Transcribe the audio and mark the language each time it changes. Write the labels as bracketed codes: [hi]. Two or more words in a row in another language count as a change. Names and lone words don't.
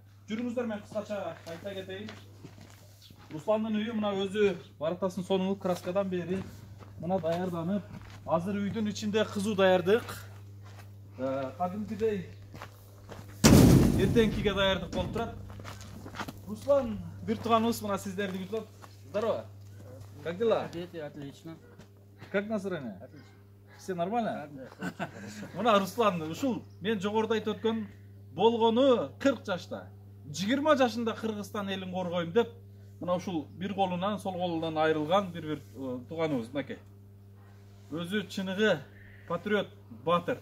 [ky] Жүрүңүздөр, мен кыскача айта кетейин. Русландын үйү мына өзү барактасын сонуңуп краскадан бери мына даярданып, азыр үйдүн ичинде кызуу даярдык. Кадимкидей эртеңкиге даярдык болуп турат. Руслан, бир тууганыбыз мына сиздерди күтүп атат. [ru] Здорово. Как дела? Отлично. Как настроение? Отлично. Все нормально? Да. [ky] Мына Руслан, ушул мен жогоруда айтып өткөн болгону 40 жашта. 20 жашында Кыргызстан элин коргойм деп, мына ушул бир колунан, сол колунан айрылган бир тууганыбыз мынакей. Өзү чыныгы патриот, батыр.